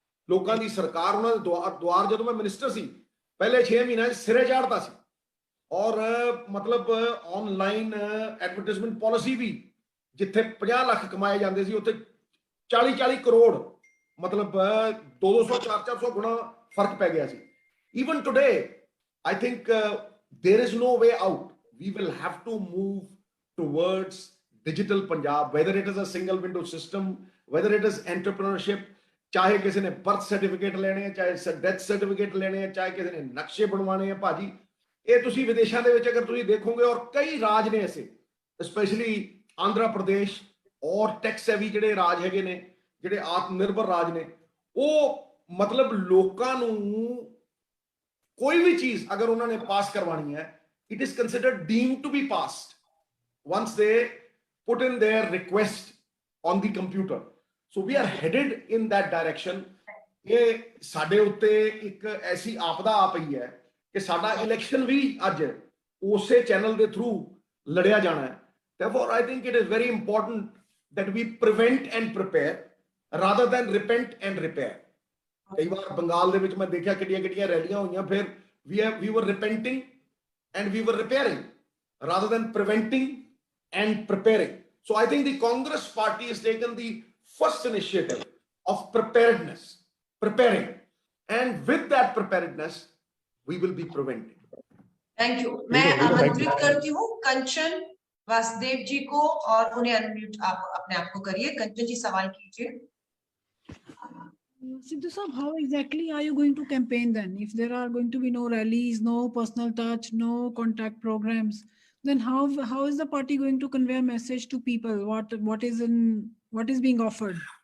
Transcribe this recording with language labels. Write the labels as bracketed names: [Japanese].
[Punjabi] ਲੋਕਾਂ ਦੀ ਸਰਕਾਰ, ਉਹਨਾਂ ਦੇ ਦੁਆਰ ਜਦੋਂ ਮੈਂ ਮਿਨਿਸਟਰ ਸੀ ਪਹਿਲੇ 6 ਮਹੀਨਿਆਂ 'ਚ ਸਿਰੇ ਚਾੜਦਾ ਸੀ, ਔਰ ਮਤਲਬ ਆਨਲਾਈਨ ਐਡਵਰਟਾਈਜ਼ਮੈਂਟ ਪਾਲਿਸੀ ਵੀ, ਜਿੱਥੇ 50 ਲੱਖ ਕਮਾਏ ਜਾਂਦੇ ਸੀ ਉੱਥੇ 40-40 ਕਰੋੜ, ਮਤਲਬ 200 400 ਗੁਣਾ ਫਰਕ ਪੈ ਗਿਆ ਸੀ। [English] Even today, I think there is no way out. We will have to move towards digital Punjab, whether it is a single window system, whether it is entrepreneurship, [Punjabi] ਚਾਹੇ ਕਿਸੇ ਨੇ ਬਰਥ ਸਰਟੀਫਿਕੇਟ ਲੈਣੇ ਹੈ, ਚਾਹੇ ਡੈਥ ਸਰਟੀਫਿਕੇਟ ਲੈਣੇ ਹੈ, ਚਾਹੇ ਕਿਸੇ ਨੇ ਨਕਸ਼ੇ ਬਣਵਾਣੇ ਹੈ। ਭਾਜੀ ਇਹ ਤੁਸੀਂ ਵਿਦੇਸ਼ਾਂ ਦੇ ਵਿੱਚ ਅਗਰ ਤੁਸੀਂ ਦੇਖੋਗੇ, ਔਰ ਕਈ ਰਾਜ ਨੇ ਐਸੇ, ਸਪੈਸ਼ਲੀ ਆਂਧਰਾ ਪ੍ਰਦੇਸ਼ ਔਰ ਟੈਕਸ ਹੈਵੀ ਜਿਹੜੇ ਰਾਜ ਹੈਗੇ ਨੇ, ਜਿਹੜੇ ਆਤਮ ਨਿਰਭਰ ਰਾਜ ਨੇ, ਉਹ ਮਤਲਬ ਲੋਕਾਂ ਨੂੰ ਕੋਈ ਵੀ ਚੀਜ਼ ਅਗਰ ਉਹਨਾਂ ਨੇ ਪਾਸ ਕਰਵਾਣੀ ਹੈ, [English] it is considered deemed to be passed once they put in their request on the computer. So we are headed in that direction. [Punjabi] ਇਹ ਸਾਡੇ ਉੱਤੇ ਇੱਕ ਐਸੀ ਆਪਦਾ ਆ ਪਈ ਹੈ ਕਿ ਸਾਡਾ ਇਲੈਕਸ਼ਨ ਵੀ ਅੱਜ ਉਸੇ ਚੈਨਲ ਦੇ ਥਰੂ ਲੜਿਆ ਜਾਣਾ ਹੈ। [English] Therefore, I think it is very important that we prevent and prepare rather than repent and repair. [Punjabi] ਕਈ ਵਾਰ ਬੰਗਾਲ ਦੇ ਵਿੱਚ ਮੈਂ ਦੇਖਿਆ ਕਿੱਡੀਆਂ ਰੈਲੀਆਂ ਹੋਈਆਂ, ਫਿਰ [English] we were repenting and we were repairing rather than preventing and preparing. So I think the Congress party has taken the first initiative of preparedness, preparing, and with that preparedness we will be preventing. Thank you. [Hindi] मैं आमंत्रित करती हूँ कंचन वासुदेव जी को, और उन्हें unmute आप अपने आप को करिए। कंचन जी सवाल कीजिए। [English] Sidhu Saab, how exactly are you going to campaign then? If there are going to be no rallies, no personal touch, no contact programs, then how is the party going to convey a message to people? What is being offered?